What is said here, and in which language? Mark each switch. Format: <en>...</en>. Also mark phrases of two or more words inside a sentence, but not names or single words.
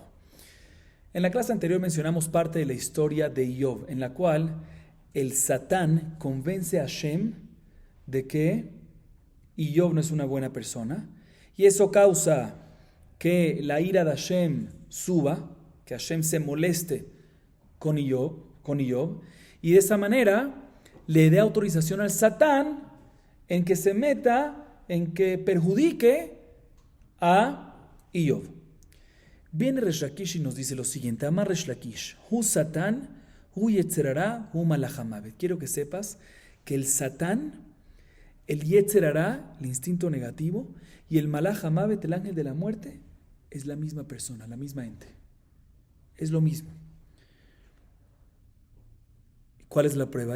<es>En la clase anterior mencionamos parte de la historia de Iov, en la cual el Satán convence a Hashem de que Iov no es una buena persona, y eso causa que la ira de Hashem suba, que Hashem se moleste con Iov, y de esa manera le dé autorización al Satán en que se meta, en que perjudique a Iov. Viene Resh Lakish y nos dice lo siguiente:</es> <he>אמר ריש לקיש הוא שטן הוא יצר הרע הוא מלאך המוות.</he> <es>Quiero que sepas que el Satán, el Yetzerará, el instinto negativo, y el</es> <he>מלאך המוות,</he> <es>el ángel de la muerte, es la misma persona, la misma ente. Es lo mismo. ¿Cuál es la prueba?</es>